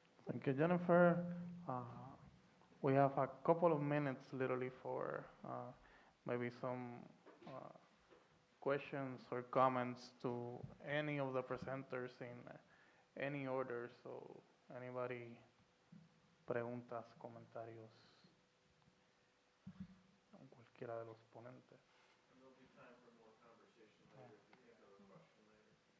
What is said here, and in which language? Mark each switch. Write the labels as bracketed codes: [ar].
[en] Thank you, Jennifer. We have a couple of minutes literally for maybe some questions or comments to any of the presenters in any order. So anybody, [es] preguntas, comentarios, a cualquiera de los ponentes. [en] And there'll be time for more conversation later if you think of a question later.